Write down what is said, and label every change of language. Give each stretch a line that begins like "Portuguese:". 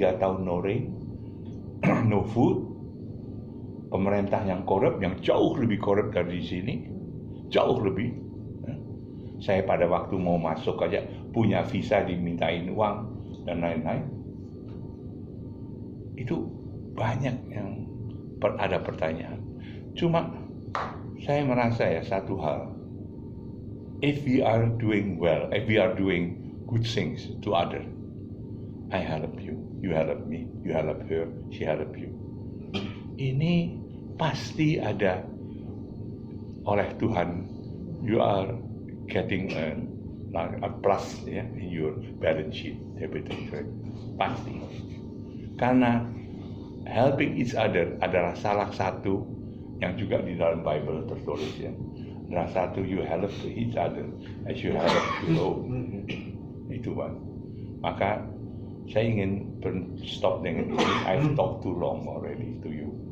Indonesian: 3 tahun
English: no rain, no food,
Indonesian: pemerintah yang korup, yang jauh lebih korup dari sini, jauh lebih. Saya pada waktu mau masuk aja punya visa dimintain uang dan lain-lain. Itu banyak yang ada pertanyaan. Cuma saya merasa ya satu hal,
English: if we are doing well, if we are doing good things to others, I help you, you help me, you help her, she help you.
Indonesian: Ini pasti ada oleh Tuhan,
English: you are getting a plus ya in your balance sheet, debit and credit,
Indonesian: pasti. Karena
English: helping each other
Indonesian: adalah salah satu yang juga di dalam Bible tertulis ya. Adalah satu,
English: you help each other as you help the Lord.
Indonesian: Itu Pak. Maka saya ingin stop dengan ini.
English: I've talked too long already to you.